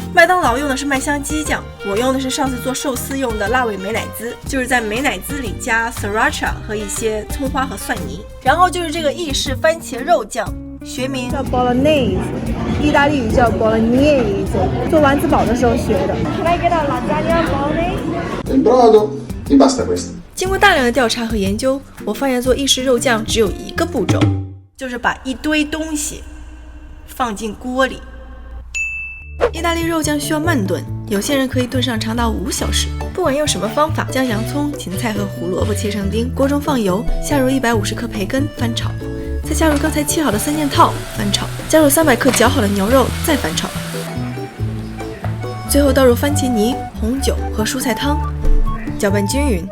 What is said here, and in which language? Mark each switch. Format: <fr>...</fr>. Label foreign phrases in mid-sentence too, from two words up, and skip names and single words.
<zh>麦当劳用的是麦香鸡酱，我用的是上次做寿司用的辣味美乃滋，就是在美乃滋里加 sriracha 和一些葱花和蒜泥。然后就是这个意式番茄肉酱，学名叫 bolognese， 意大利语叫 bolognese， 做丸子堡的时候学的。</zh> <en>Can I get a lasagna bolognese?</en> <it>Il brodo, e basta questo.</it> <zh>经过大量的调查和研究，我发现做意式肉酱只有一个步骤，就是把一堆东西放进锅里。意大利肉酱需要慢炖，有些人可以炖上长达5小时。不管用什么方法，将洋葱、芹菜和胡萝卜切成丁，锅中放油，下入150克培根翻炒，再加入刚才切好的3件套翻炒，加入300克绞好的牛肉再翻炒，最后倒入番茄泥、红酒和蔬菜汤，搅拌均匀。</zh>